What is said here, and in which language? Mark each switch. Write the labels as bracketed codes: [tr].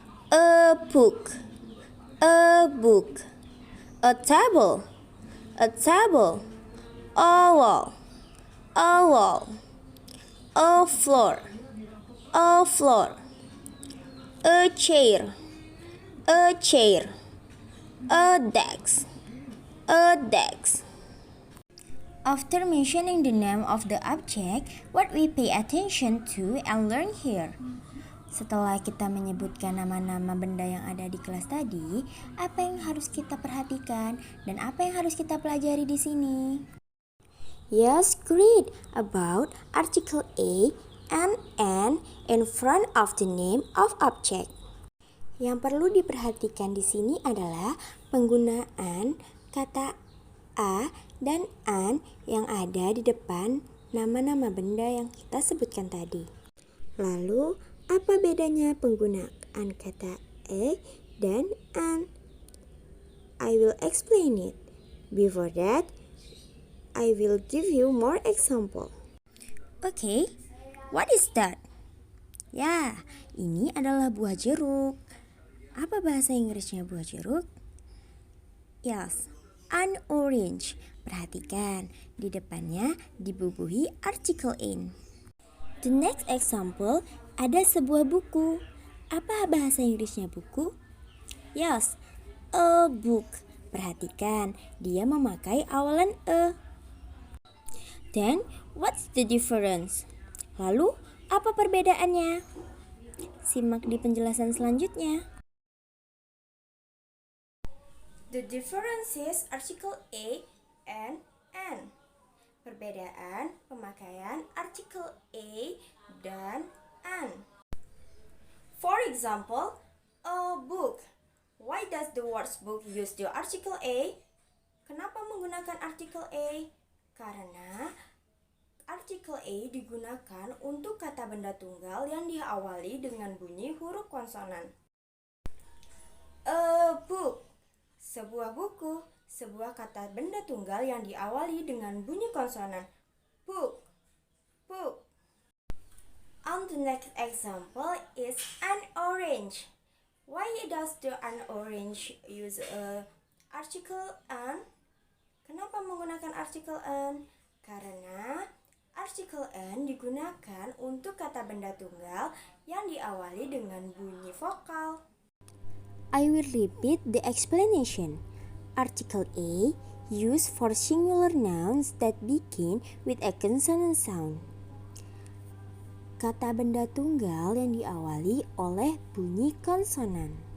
[en] A book. A book. A table. A table. A wall. A wall. A floor. A floor. A chair. A chair. A desk. A desk. After mentioning the name of the object, what we pay attention to and learn here. [id] Setelah kita menyebutkan nama-nama benda yang ada di kelas tadi, apa yang harus kita perhatikan dan apa yang harus kita pelajari di sini? [en] Yes, great. About article A and N in front of the name of object. [id] Yang perlu diperhatikan di sini adalah penggunaan kata A dan an yang ada di depan nama-nama benda yang kita sebutkan tadi. Lalu, apa bedanya penggunaan kata a dan an? [en] I will explain it. Before that, I will give you more example. Okay, what is that? [id] Ya, ini adalah buah jeruk. Apa bahasa Inggrisnya buah jeruk? [en] Yes, an orange. [id] Perhatikan, di depannya dibubuhi article in. [en] The next example, [id] ada sebuah buku. Apa bahasa Inggrisnya buku? [en] Yes, a book. [id] Perhatikan, dia memakai awalan a. [en] Then, what's the difference? [id] Lalu, apa perbedaannya? Simak di penjelasan selanjutnya. [en] The difference is article A and N. [id] Perbedaan pemakaian artikel A dan N. [en] For example, a book. Why does the word book use the article A? [id] Kenapa menggunakan artikel A? Karena artikel A digunakan untuk kata benda tunggal yang diawali dengan bunyi huruf konsonan. [en] A book. [id] Sebuah buku, sebuah kata benda tunggal yang diawali dengan bunyi konsonan. [en] Book, book. And the next example is an orange. Why does the an orange use a article an? [id] Kenapa menggunakan article an? Karena article an digunakan untuk kata benda tunggal yang diawali dengan bunyi vokal. [en] I will repeat the explanation. Article A used for singular nouns that begin with a consonant sound. [id] Kata benda tunggal yang diawali oleh bunyi konsonan.